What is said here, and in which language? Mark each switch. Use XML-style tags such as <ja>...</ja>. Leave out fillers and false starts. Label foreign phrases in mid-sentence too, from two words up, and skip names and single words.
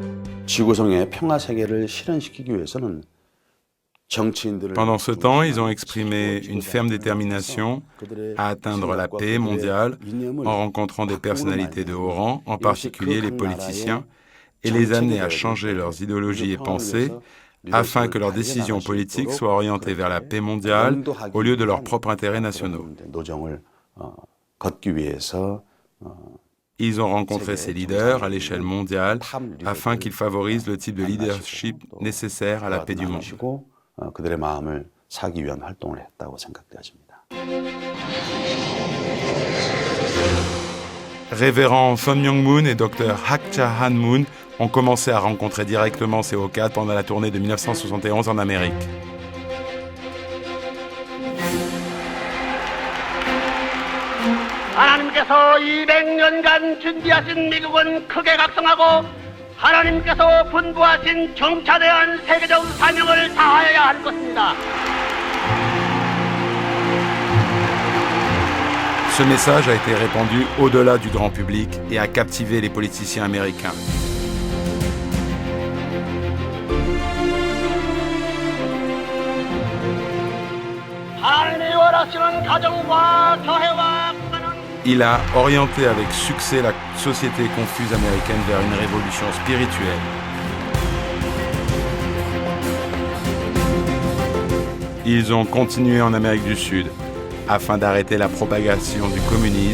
<fr>Pendant ce temps, ils ont exprimé une ferme détermination à atteindre la paix mondiale en rencontrant des personnalités de haut rang, en particulier les politiciens, et les amener à changer leurs idéologies et pensées afin que leurs décisions politiques soient orientées vers la paix mondiale au lieu de leurs propres intérêts nationaux. Ils ont rencontré ces leaders à l'échelle mondiale afin qu'ils favorisent le type de leadership nécessaire à la paix du monde.</fr> <ko>그들의 마음을 사기 위한 활동을 했다고 생각되어집니다.</ko> <fr>Révérend Sun Myung Moon et Dr Hak Cha-han Moon ont commencé à rencontrer directement ces hauts cadres pendant la tournée de 1971 en Amérique.</fr> <ko>하나님께서 200년간 준비하신 미국은 크게 각성하고 하나님께서 분부하신 중차대한 세계적 사명을 다하여야 할 것입니다.</ko> <fr>Ce message a été répandu au-delà du grand public et a captivé les politiciens américains.</fr> <ko>하나님이 원하시는 가정과 교회와</ko> <fr>Il a orienté avec succès la société confuse américaine vers une révolution spirituelle. Ils ont continué en Amérique du Sud afin d'arrêter la propagation du communisme.</fr>